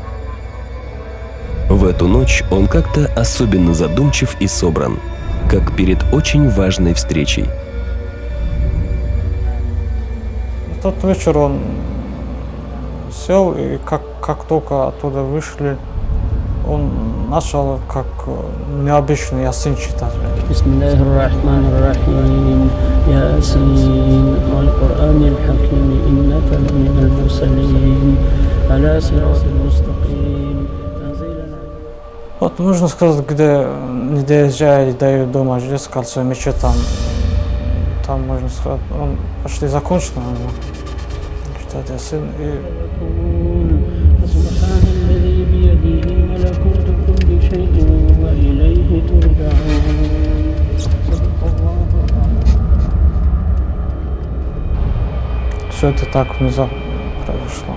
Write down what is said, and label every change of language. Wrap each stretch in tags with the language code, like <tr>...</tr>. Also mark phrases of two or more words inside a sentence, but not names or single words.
<ru>В эту ночь он как-то особенно задумчив и собран, как перед очень важной встречей. В тот вечер он сел, и как только оттуда вышли, он начал как необычный ясин читать.</ru> <ar>بسم الله الرحمن الرحيم يس والقرآن الحكيم إنك لمن المرسلين على صراط مستقيم.</ar> <ru>Вот нужно сказать, где не доезжая до дома, здесь кольцо мечеть, там можно сказать, он почти закончил, читать ясин. Все это так внезапно произошло.</ru>